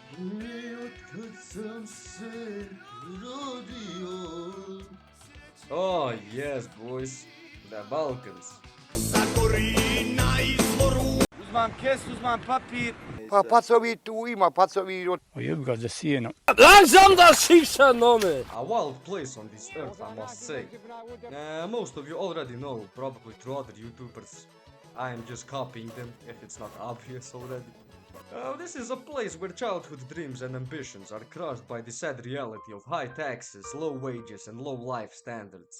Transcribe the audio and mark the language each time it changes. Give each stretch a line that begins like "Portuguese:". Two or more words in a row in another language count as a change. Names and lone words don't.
English: Oh yes, boys, the Balkans.
Serbian: Uzmam kesu, uzmam papir. Pa pacovi tu ima, pacovi od... Jebi ga za sijeno.
English: A wild place on this earth, I must say. Most of you already know, probably through other YouTubers. I am just copying them, if it's not obvious already. This is a place where childhood dreams and ambitions are crushed by the sad reality of high taxes, low wages, and low life standards.